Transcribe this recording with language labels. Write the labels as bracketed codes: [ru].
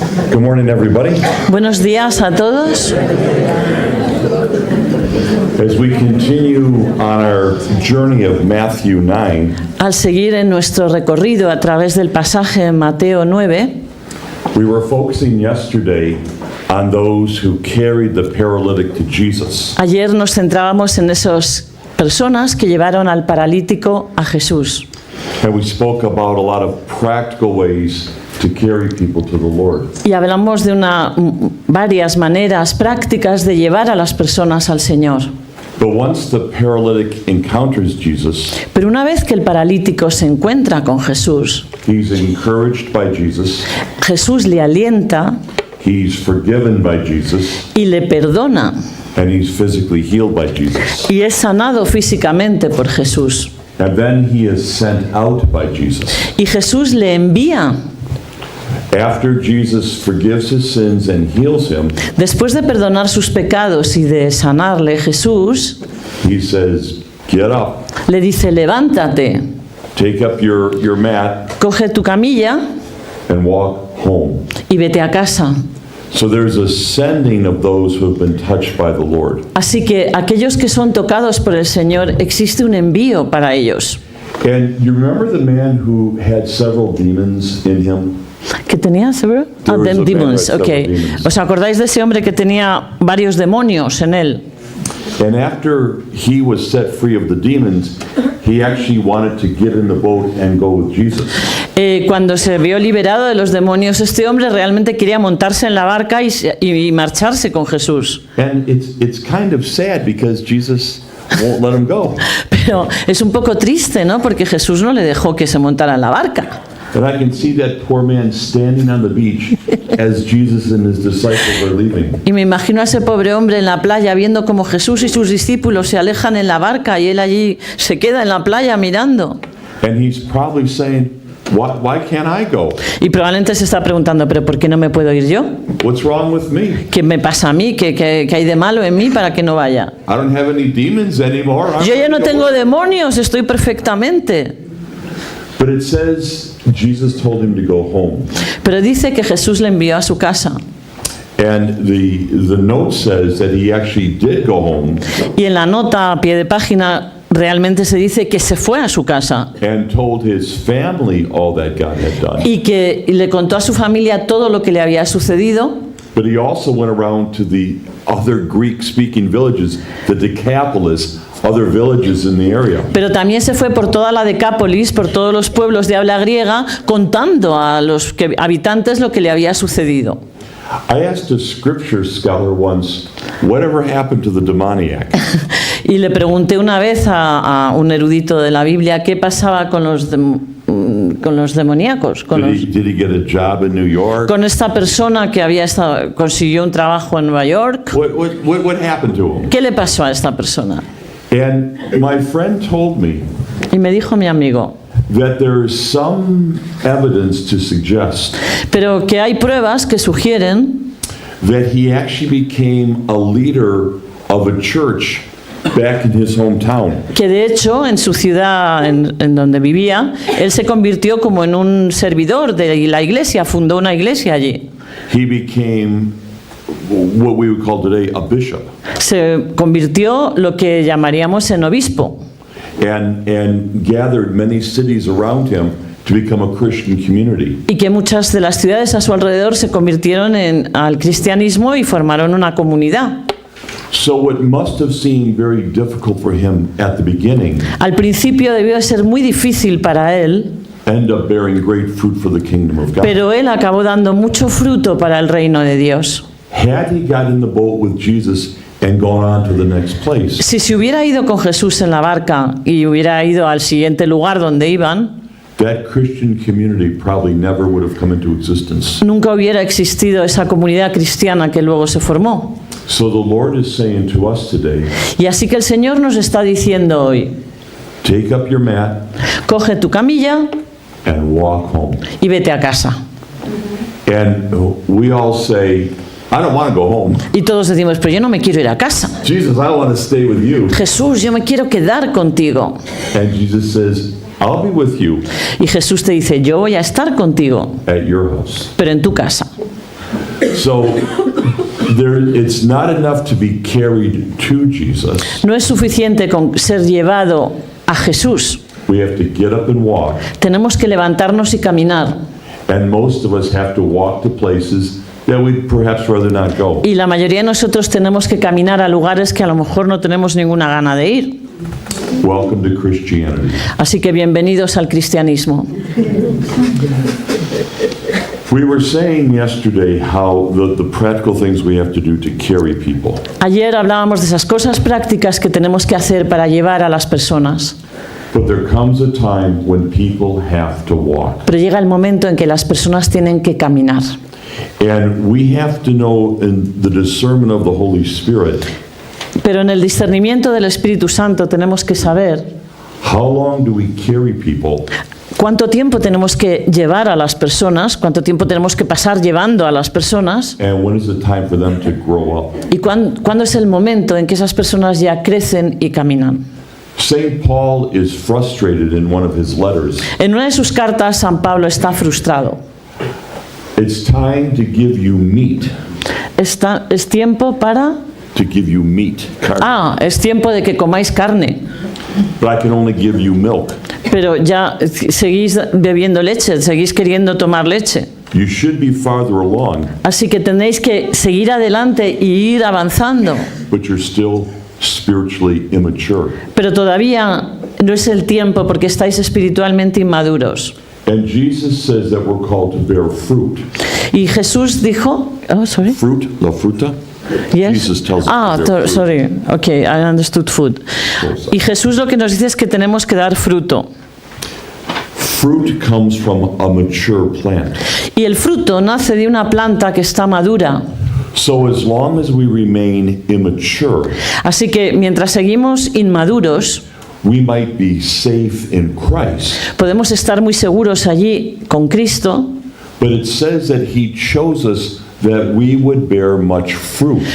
[en] Good morning, everybody. [es] Buenos días a todos. [en] As we continue on our journey of Matthew 9, [es] Al seguir en nuestro recorrido a través del pasaje en Mateo 9, [en] we were focusing yesterday on those who carried the paralytic to Jesus. [es] ayer nos centrábamos en esas personas que llevaron al paralítico a Jesús. [en] And we spoke about a lot of practical ways to carry people to the Lord. [es] Y hablamos de varias maneras prácticas de llevar a las personas al Señor. [en] But once the paralytic encounters Jesus, [es] Pero una vez que el paralítico se encuentra con Jesús, [en] he's encouraged by Jesus, [es] Jesús le alienta [en] he's forgiven by Jesus, [es] y le perdona [en] and he's physically healed by Jesus. [es] y es sanado físicamente por Jesús. [en] And then he is sent out by Jesus. [es] Y Jesús le envía. [en] After Jesus forgives his sins and heals him, [es] Después de perdonar sus pecados y de sanarle, Jesús [en] he says, get up, [es] le dice, levántate, [en] take up your mat, [es] coge tu camilla [en] and walk home. [es] y vete a casa. [en] So there's a sending of those who have been touched by the Lord. [es] Así que aquellos que son tocados por el Señor, existe un envío para ellos. [en] And you remember the man who had several demons in him? [es] ¿Qué tenía, seguro? [en] There was a man Demons, with ok. several demons. [es] ¿Os acordáis de ese hombre que tenía varios demonios en él? [en] And after he was set free of the demons, he actually wanted to get in the boat and go with Jesus. [es] Cuando se vio liberado de los demonios, este hombre realmente quería montarse en la barca y marcharse con Jesús. [en] And it's kind of sad because Jesus won't let him go. [es] Pero es un poco triste, ¿no? Porque Jesús no le dejó que se montara en la barca. [en] And I can see that poor man standing on the beach as Jesus and his disciples are leaving. [es] Y me imagino a ese pobre hombre en la playa viendo cómo Jesús y sus discípulos se alejan en la barca y él allí se queda en la playa mirando. [en] And he's probably saying, why can't I go? [es] Y probablemente se está preguntando, ¿pero por qué no me puedo ir yo? [en] What's wrong with me? [es] ¿Qué me pasa a mí? ¿Qué hay de malo en mí para que no vaya? [en] I don't have any demons anymore. I'm [es] Yo ya no [en] ready to [es] tengo [en] go. [es] demonios, estoy perfectamente. [en] But it says Jesus told him to go home. [es] Pero dice que Jesús le envió a su casa. [en] And the note says that he actually did go home [es] Y en la nota a pie de página realmente se dice que se fue a su casa [en] and told his family all that God had done. [es] y que le contó a su familia todo lo que le había sucedido. [en] But he also went around to the other Greek-speaking villages, the Decapolis, other villages in the area. [es] Pero también se fue por toda la Decápolis, por todos los pueblos de habla griega, contando a los habitantes lo que le había sucedido. [en] I asked a scripture scholar once, whatever happened to the demoniac? [es] Y le pregunté una vez a un erudito de la Biblia qué pasaba con los demoníacos, [en] Did he get a job in New York? [es] con esta persona que consiguió un trabajo en Nueva York. [en] What happened to him? [es] ¿Qué le pasó a esta persona? [en] And my friend told me [es] Y me dijo mi amigo, [en] that there is some evidence to suggest [es] pero que hay pruebas que sugieren [en] that he actually became a leader of a church back in his hometown. [es] que de hecho en su ciudad, en donde vivía, él se convirtió como en un servidor de la iglesia, fundó una iglesia allí. [en] He became what we would call today a bishop, [es] Se convirtió lo que llamaríamos en obispo [en] and gathered many cities around him to become a Christian community. [es] y que muchas de las ciudades a su alrededor se convirtieron al cristianismo y formaron una comunidad. [en] So what must have seemed very difficult for him at the beginning [es] Al principio debió de ser muy difícil para él, [en] ended up bearing great fruit for the kingdom of God. [es] pero él acabó dando mucho fruto para el reino de Dios. [en] Had he got in the boat with Jesus and gone on to the next place, [es] Si se hubiera ido con Jesús en la barca y hubiera ido al siguiente lugar donde iban, [en] that Christian community probably never would have come into existence. [es] nunca hubiera existido esa comunidad cristiana que luego se formó. [en] So the Lord is saying to us today, [es] Y así que el Señor nos está diciendo hoy, [en] take up your mat [es] coge tu camilla [en] and walk home. [es] y vete a casa. [en] And we all say, I don't want to go home. [es] Y todos decimos, pero yo no me quiero ir a casa. [en] Jesus, I want to stay with you. [es] Jesús, yo me quiero quedar contigo. [en] And Jesus says, I'll be with you [es] Y Jesús te dice, yo voy a estar contigo, [en] at your house. [es] pero en tu casa. [en] So it's not enough to be carried to Jesus. [es] No es suficiente con ser llevado a Jesús. [en] We have to get up and walk. [es] Tenemos que levantarnos y caminar. [en] And most of us have to walk to places that we'd perhaps rather not go. [es] Y la mayoría de nosotros tenemos que caminar a lugares que a lo mejor no tenemos ninguna gana de ir. [en] Welcome to Christianity. [es] Así que bienvenidos al cristianismo. [en] We were saying yesterday how the practical things we have to do to carry people. [es] Ayer hablábamos de esas cosas prácticas que tenemos que hacer para llevar a las personas. [en] But there comes a time when people have to walk. [es] Pero llega el momento en que las personas tienen que caminar. [en] And we have to know in the discernment of the Holy Spirit [es] Pero en el discernimiento del Espíritu Santo tenemos que saber [en] how long do we carry people [es] cuánto tiempo tenemos que llevar a las personas, cuánto tiempo tenemos que pasar llevando a las personas [en] and when is the time for them to grow up. [es] y cuándo es el momento en que esas personas ya crecen y caminan. [en] St. Paul is frustrated in one of his letters. [es] En una de sus cartas, San Pablo está frustrado. [en] It's time to give you meat. [es] Es tiempo para... [en] To give you meat. [es] Es tiempo de que comáis carne. [en] But I can only give you milk. [es] Pero ya seguís bebiendo leche, seguís queriendo tomar leche. [en] You should be farther along, [es] Así que tenéis que seguir adelante y ir avanzando. [en] but you're still spiritually immature. [es] Pero todavía no es el tiempo porque estáis espiritualmente inmaduros. [en] And Jesus says that we're called to bear fruit. [es] Y Jesús dijo... Fruit, la fruta. [en] Yes. Jesus tells us to bear fruit. Sorry. Okay, I understood food. [es] Y Jesús lo que nos dice es que tenemos que dar fruto. [en] Fruit comes from a mature plant. [es] Y el fruto nace de una planta que está madura. [en] So as long as we remain immature, [es] Así que mientras seguimos inmaduros, [en] we might be safe in Christ. [es] podemos estar muy seguros allí con Cristo, [en] But it says that he chose us that we would bear much fruit.